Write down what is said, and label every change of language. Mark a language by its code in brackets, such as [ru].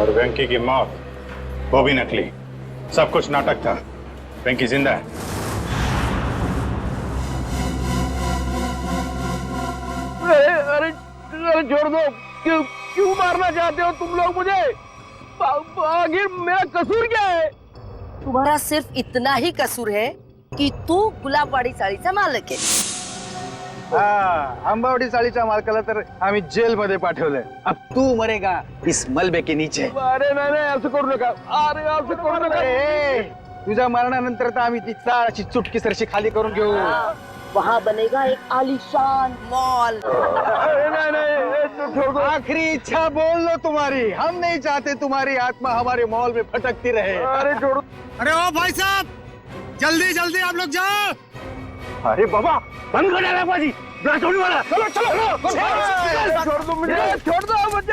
[hi] और वेंकी की मौत वो भी नकली, सब कुछ नाटक था। वेंकी जिंदा है। अरे छोड़ दो, क्यों मारना चाहते हो तुम लोग मुझे? आखिर मेरा कसूर क्या है? तुम्हारा सिर्फ इतना ही कसूर है कि [mr] तू गुलाबवाडी साडीचा मालक आहे। आंबावडी साडीचा मालकाला तर आम्ही जेल मध्ये पाठवलंय। [hi] अब तू मरेगा इस मलबे के नीचे। [mr] अरे नाही, असं करू नका। अरे असं करू नका। तुझ्या मरणानंतर तर आम्ही ती चाळ अशी चुटकी सरशी खाली करून घेऊ। [hi] वहाँ बनेगा एक आलीशान मॉल। आखिरी इच्छा बोल लो तुम्हारी। हम नहीं चाहते तुम्हारी आत्मा हमारे मॉल में भटकती रहे। अरे छोड़ो। अरे ओ भाई साहब, जल्दी जल्दी आप लोग जाओ। अरे बाबा, बंद कर डाला बाजी, ब्लास्ट होने वाला। चलो छोड़ दो मुझे, छोड़ दो मुझे।